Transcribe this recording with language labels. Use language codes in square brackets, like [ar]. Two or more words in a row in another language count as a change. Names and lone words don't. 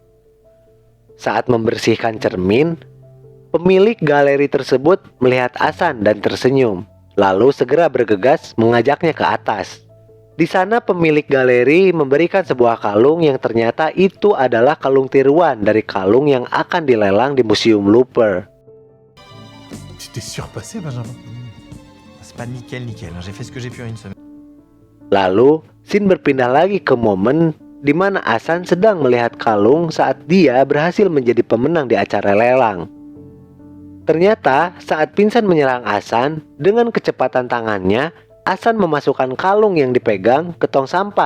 [id] Saat membersihkan cermin, pemilik galeri tersebut melihat Hasan dan tersenyum, lalu segera bergegas mengajaknya ke atas. Di sana pemilik galeri memberikan sebuah kalung yang ternyata itu adalah kalung tiruan dari kalung yang akan dilelang di Museum Looper. [fr] Tu t'es surpassé, Benjamin. C'est pas nickel, hein. J'ai fait ce que j'ai pu en une semaine. [id] Lalu, scene berpindah lagi ke momen di mana Hasan sedang melihat kalung saat dia berhasil menjadi pemenang di acara lelang. Ternyata saat Vincent menyerang Hasan, dengan kecepatan tangannya, Hasan memasukkan kalung yang dipegang ke tong sampah.